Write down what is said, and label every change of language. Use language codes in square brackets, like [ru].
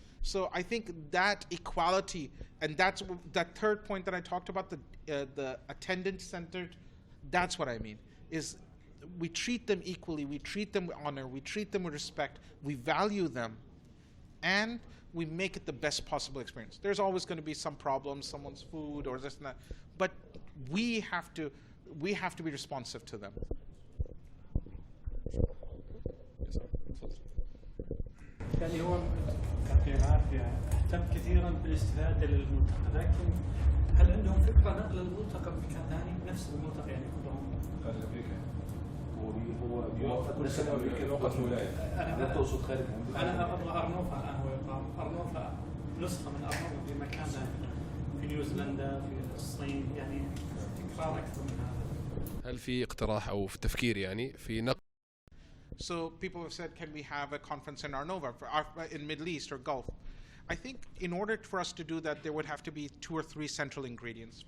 [en] So I think that equality, and that's that third point that I talked about, the attendant-centered, that's what I mean, is we treat them equally, we treat them with honor, we treat them with respect, we value them, and we make it the best possible experience. There's always going to be some problems, someone's food or this and that, but we have to be responsive to them. [ar] يعني هو يعطيه العافية اهتم كثيرا بالاستفادة للملتقى، لكن هل عندهم فكرة نقل الملتقى بمكان ثاني نفس الملتقى يعني كلهم؟ خارج أمريكا. هو بيوافق كل سنة أمريكا بوقت الولاية. أنا تقصد خارج أمريكا؟ أنا أبغى أرنوفا الآن هو يقام أرنوفا نسخة من أرنوفا في مكان ثاني في نيوزيلندا في الصين يعني تكرار أكثر من هذا. هل في اقتراح أو في تفكير يعني في نقل؟ [en] So people have said, can we have a conference in Arnova, in Middle East or Gulf? I think in order for us to do that, there would have to be 2 or 3 central ingredients.